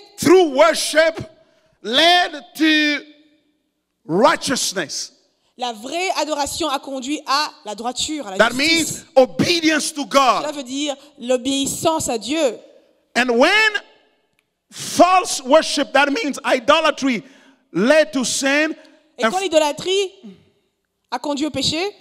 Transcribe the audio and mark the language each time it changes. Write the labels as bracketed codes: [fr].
[en] True worship led to righteousness. [fr] La vraie adoration a conduit à la droiture, à la [en] That [fr] justice. [en] means obedience to [fr] Cela [en] God. [fr] veut dire l'obéissance à Dieu. [en] And when false worship, that means idolatry, led to sin. [fr] Et quand l'idolâtrie a conduit au péché,